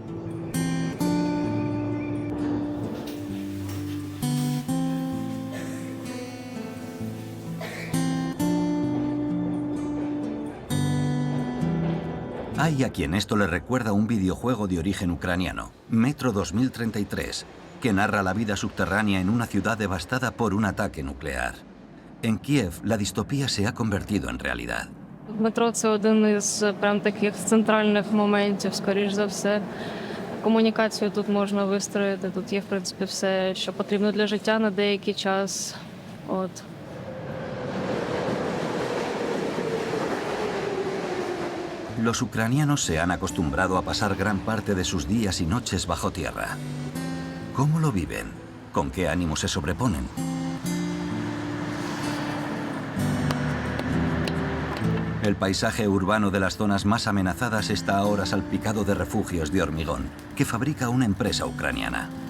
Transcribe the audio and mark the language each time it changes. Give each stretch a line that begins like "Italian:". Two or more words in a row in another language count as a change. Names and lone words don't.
Spanish: Hay a quien esto le recuerda un videojuego de origen ucraniano, Metro 2033, que narra la vida subterránea en una ciudad devastada por un ataque nuclear. En Kiev, la distopía se ha convertido en realidad.
Ukrainian: Метро – це один із прям таких центральних моментів, скоріш за все. Комунікацію тут можна вистроїти, тут є, в принципі, все, що потрібно для життя на деякий час.
Spanish: Los ucranianos se han acostumbrado a pasar gran parte de sus días y noches bajo tierra. ¿Cómo lo viven? ¿Con qué ánimo se sobreponen? El paisaje urbano de las zonas más amenazadas está ahora salpicado de refugios de hormigón, que fabrica una empresa ucraniana.